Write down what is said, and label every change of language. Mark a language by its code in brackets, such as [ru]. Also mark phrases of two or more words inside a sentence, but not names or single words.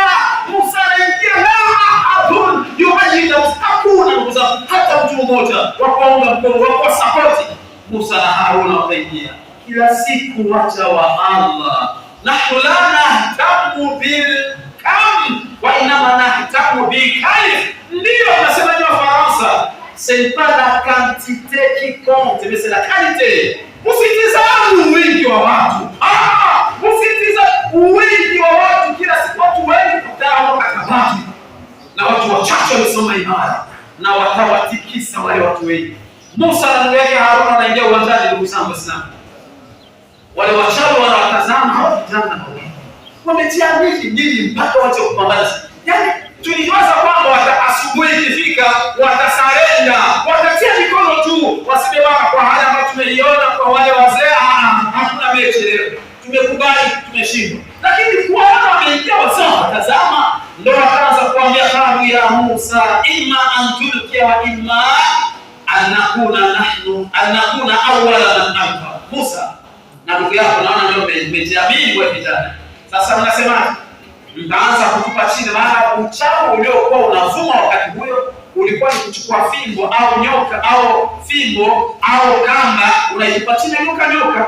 [sw] Musa anaingia, hakuna ndugu zangu, hata mtu mmoja wa kuunga mkono, wa kwa support. Musa na Haruna wakaingia. Kila siku wacha wa Allah, [ar] نحن لا نهتم بالكم وإنما نهتم بالكيف. [sw] Ndio nasema ni Wafaransa, [fr] c'est pas la quantité qui compte, mais c'est la qualité. [sw] Usitizame wingi wa watu, usitizame wingi wa watu. Kila siku watu wengi kutana kabati, na watu wachache wamesoma imara na watawatikisa wale watu wengi. Musa na ndugu yake Haruna wanaingia uwanjani. Ndugu zangu Waislamu, wale wachawi wanawatazama hao vijana wametia nini mpaka wache kupambana. Yaani tuliwaza kwamba asubuhi ikifika watasarenda, watatia mikono tu, wasibebana kwa hali ambayo tumeiona kwa wale wazee. Hakuna mechi leo, tumekubali tumeshindwa. Lakini kuona wameingia wazee watazama, ndio wakaanza kuambia kabu ya Musa, [ar] إما أن تلقي وإما أن نكون أول من ألقى. [sw] Musa na ndugu yako naona ndio mmejiamini kwa vijana. Sasa mnasema mtaanza kutupa chini, maana uchawi uliokuwa unavuma wakati huo ulikuwa ni kuchukua fimbo au nyoka au fimbo au kamba unaitupa chini nyoka.